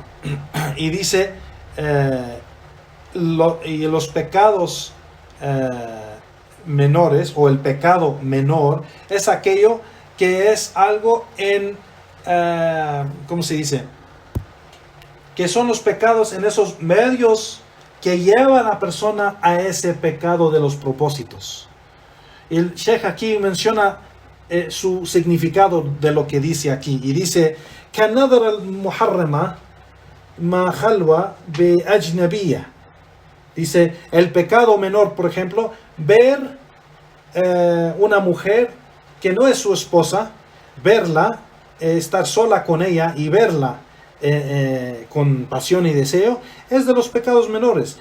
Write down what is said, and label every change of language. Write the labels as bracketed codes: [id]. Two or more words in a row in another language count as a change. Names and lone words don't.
[es] Y dice y los pecados menores, o el pecado menor, es aquello que es algo en ¿cómo se dice? Que son los pecados en esos medios que llevan a la persona a ese pecado de los propósitos. El Sheikh aquí menciona su significado de lo que dice aquí y dice: [ar] كَنَظَرَ الْمُحَرَّمَ مَا خَلْوَ بِأَجْنَبِيَّةٍ. [es] Dice, el pecado menor, por ejemplo, ver una mujer que no es su esposa, verla, estar sola con ella y verla con pasión y deseo, es de los pecados menores.